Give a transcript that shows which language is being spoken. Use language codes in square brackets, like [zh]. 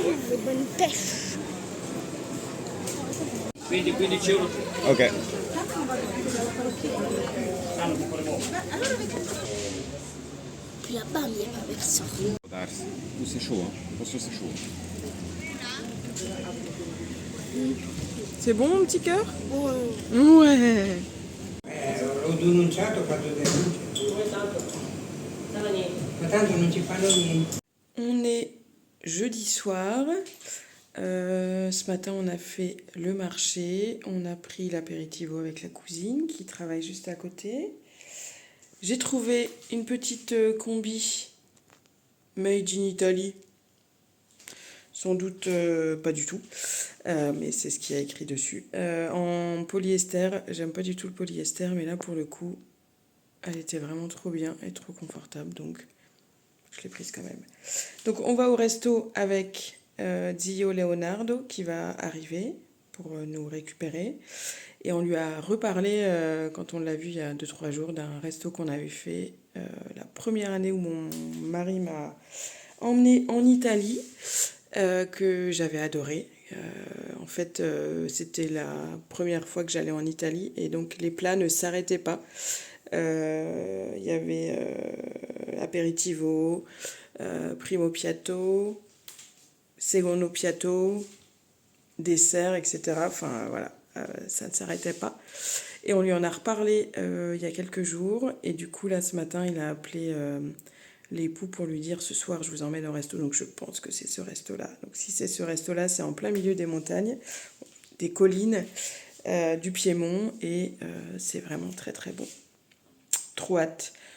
[fr] Le bonne pêche. [it] Quindi 15 euro. Ok. [fr] Puis là-bas, il n'y a pas personne. [it] Può darsi. Questo è chaud, Questo [fr] c'est chaud. C'est bon, mon petit cœur? Ouais. [it] L'ho denunciato, ho fatto denuncia. Ma tanto non ci fanno niente. [fr] On est jeudi soir. Ce matin, on a fait le marché. On a pris l'apéritivo avec la cousine qui travaille juste à côté. J'ai trouvé une petite combi made in Italy. Sans doute pas du tout, mais c'est ce qu'il y a écrit dessus. En polyester, j'aime pas du tout le polyester, mais là pour le coup, elle était vraiment trop bien et trop confortable, donc je l'ai prise quand même. Donc on va au resto avec Zio Leonardo qui va arriver pour nous récupérer. Et on lui a reparlé quand on l'a vu il y a 2-3 jours d'un resto qu'on avait fait la première année où mon mari m'a emmené en Italie. Que j'avais adoré. En fait, c'était la première fois que j'allais en Italie et donc les plats ne s'arrêtaient pas. Il y avait aperitivo, primo piatto, secondo piatto, dessert, etc. Enfin voilà, ça ne s'arrêtait pas. Et on lui en a reparlé il y a quelques jours et du coup là ce matin il a appelé l'époux pour lui dire ce soir je vous emmène au resto, donc je pense que c'est ce resto là. Donc si c'est ce resto là, c'est en plein milieu des montagnes, des collines du Piémont et c'est vraiment très très bon. Trop hâte.